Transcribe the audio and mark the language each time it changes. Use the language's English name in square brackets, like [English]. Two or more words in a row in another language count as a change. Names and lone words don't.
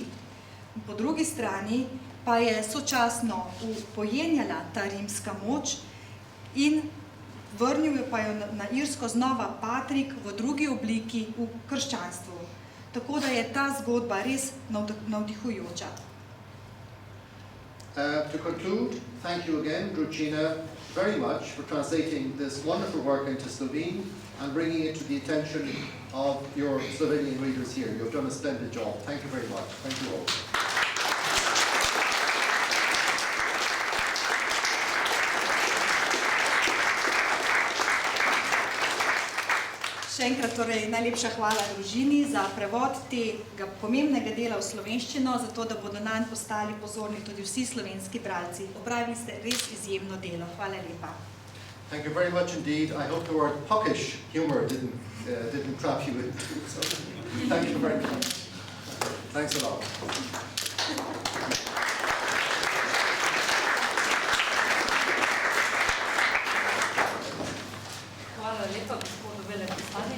[Slovenian] Po drugi strani pa je sočasno pojenjala ta rimska moč in vrnil pa jo na Irsko znova Patrik v drugi obliki v krščanstvu. Tako da je ta zgodba res navdihujoča. [English] To conclude, thank you again, Družina, very much for translating this wonderful work into Slovene and bringing it to the attention of your Slovenian readers here. You've done a splendid job. Thank you very much. Thank you all. [Slovenian] Še enkrat torej najlepša hvala družini za prevod tega pomembnega dela v slovenščino, zato da bodo nanj postali pozorni tudi vsi slovenski bralci. Opravili ste res izjemno delo. Hvala lepa. [English] Thank you very much indeed. I hope the word puckish humour didn't trap you in. So, thank you very much. Thanks a lot. [Slovenian] Hvala lepa, gospodu veleposlaniku.